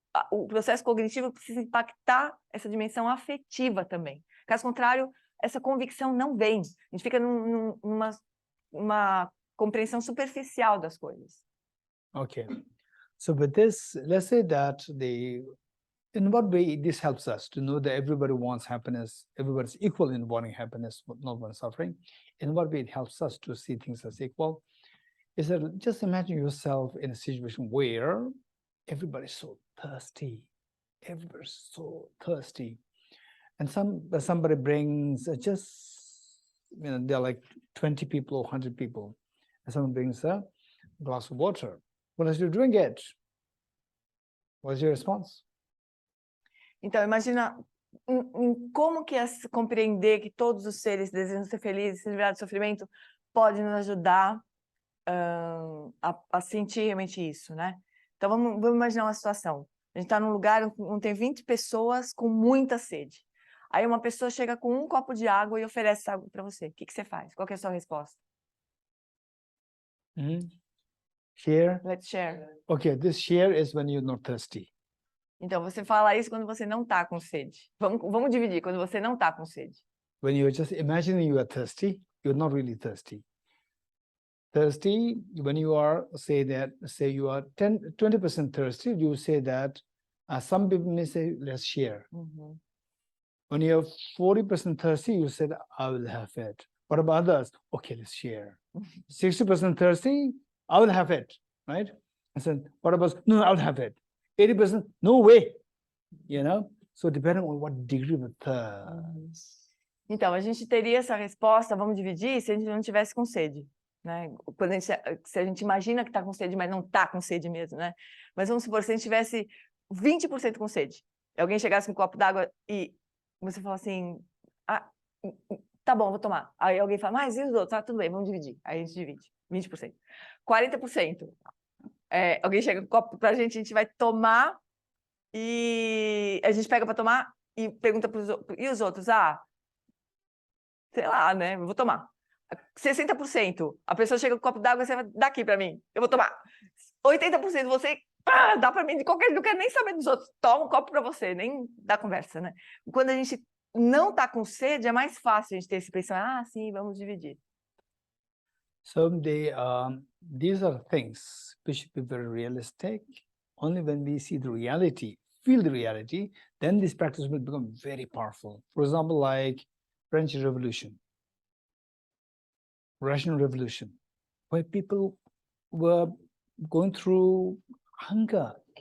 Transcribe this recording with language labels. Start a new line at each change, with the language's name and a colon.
Portuguese: O processo cognitivo precisa impactar essa dimensão afetiva também. Caso contrário, essa convicção não vem. A gente fica numa compreensão superficial das coisas.
English: Okay. So with this, let's say that in what way this helps us to know that everybody wants happiness, everybody's equal in wanting happiness, but not wanting suffering. In what way it helps us to see things as equal is that just imagine yourself in a situation where everybody's so thirsty. Everybody's so thirsty. And somebody brings there are like 20 people or 100 people, and someone brings a glass of water. What does you drink it? What's your response?
Portuguese: Então, imagina como que é compreender que todos os seres desejam ser felizes, se livrar do sofrimento, pode nos ajudar a sentir realmente isso, né? Então, vamos imaginar uma situação. A gente está num lugar onde tem 20 pessoas com muita sede. Aí uma pessoa chega com um copo de água e oferece água para você. O que você faz? Qual que é a sua resposta?
English: Share. Let's share. Okay, this share is when you're not thirsty.
Portuguese: Então, você fala isso quando você não está com sede. Vamos dividir, quando você não está com sede.
English: When you're just imagining you are thirsty, you're not really thirsty. Thirsty, when you are, say you are 20% thirsty, you say that, some people may say, let's share. When you're 40% thirsty, you said, I will have it. What about others? Okay, let's share. 60% thirsty, I will have it, right? I said, what about, no, I'll have it. 80%, no way, So depending on what degree of thirst.
Portuguese: Então, a gente teria essa resposta, vamos dividir, se a gente não tivesse com sede, né? Se a gente imagina que está com sede, mas não está com sede mesmo, né? Mas vamos supor, se a gente tivesse 20% com sede, alguém chegasse com um copo d'água e você fala assim, tá bom, vou tomar. Aí alguém fala, mas e os outros? Tudo bem, vamos dividir. Aí a gente divide, 20%. 40%. Alguém chega com um copo pra gente, a gente vai tomar e a gente pega para tomar e pergunta para os outros, e os outros? Sei lá, né? Eu vou tomar. 60%. A pessoa chega com um copo d'água, você vai dar aqui para mim. Eu vou tomar. 80% você dá para mim de qualquer jeito, não quero nem saber dos outros. Toma um copo para você, nem dá conversa, né? Quando a gente não está com sede, é mais fácil a gente ter esse pensamento, sim, vamos dividir.
English: So these are things which should be very realistic. Only when we see the reality, feel the reality, then this practice will become very powerful. For example, like French Revolution, Russian Revolution, where people were going through hunger.